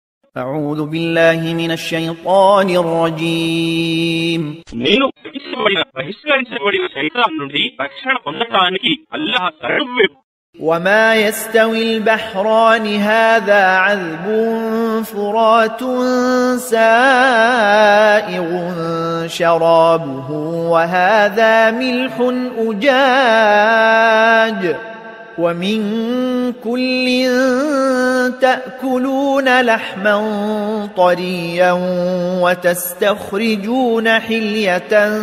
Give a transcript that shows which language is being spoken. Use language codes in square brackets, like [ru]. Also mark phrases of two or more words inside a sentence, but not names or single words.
[ar] أعوذ بالله من الشيطان الرجيم [te] నేను బహిష్కరించబడిన శైతాన్ నుండి రక్షణ పొందడానికి అల్లాహ్ శరణు. [ar] وما يستوي البحران هذا عذب فرات سائغ شرابه وهذا ملح أجاج ومن كل تأكلون لحما طريا وتستخرجون حلية